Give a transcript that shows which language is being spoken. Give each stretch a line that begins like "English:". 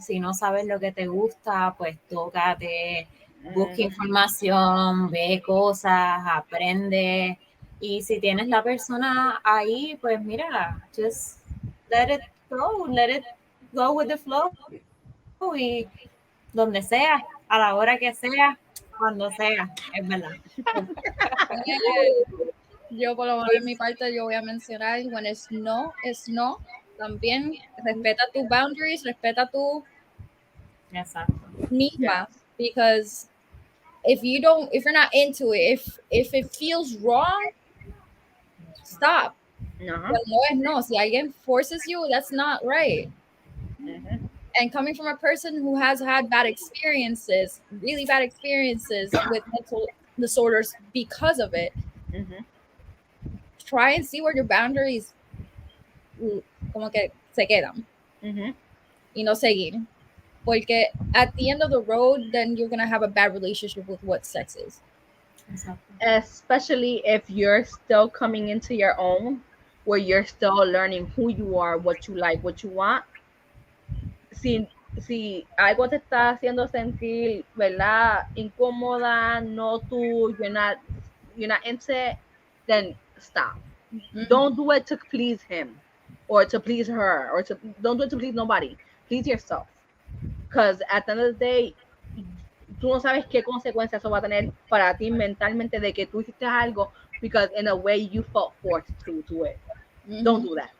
Spanish: Si no sabes lo que te gusta, pues tócate, busca información, ve cosas, aprende, y si tienes la persona ahí, pues mira,
English: just let it go with the flow,
Spanish: y donde sea, a la hora que sea, cuando sea, es verdad. Yo por lo menos en mi parte yo voy a mencionar when es no. También respeta tus boundaries, respeta tu Exacto.
English: misma, because if you're not into it, if it feels wrong, stop. Ajá.
Spanish: But no es no. Si alguien
English: forces you, that's not right. Ujú. And coming from a person who has had bad experiences, really bad experiences with mental disorders because of it, Ujú. try and see where your boundaries
Spanish: como que se quedan Ujú. y no seguir.
English: Porque at the end of the road, then you're going to have a bad relationship with what sex is.
Spanish: Exacto.
English: Especially if you're still coming into your own, where you're still learning who you are, what you like, what you want.
Spanish: Si algo te está haciendo sentir, ¿verdad? Incómoda, no tú,
English: you're not into it, then stop. Don't do it to please him or to please her or don't do it to please nobody. Please yourself. Because at the end of the day,
Spanish: tú no sabes qué consecuencias eso va a tener para ti mentalmente de que tú hiciste algo
English: because in a way you felt forced to do it. Don't do that.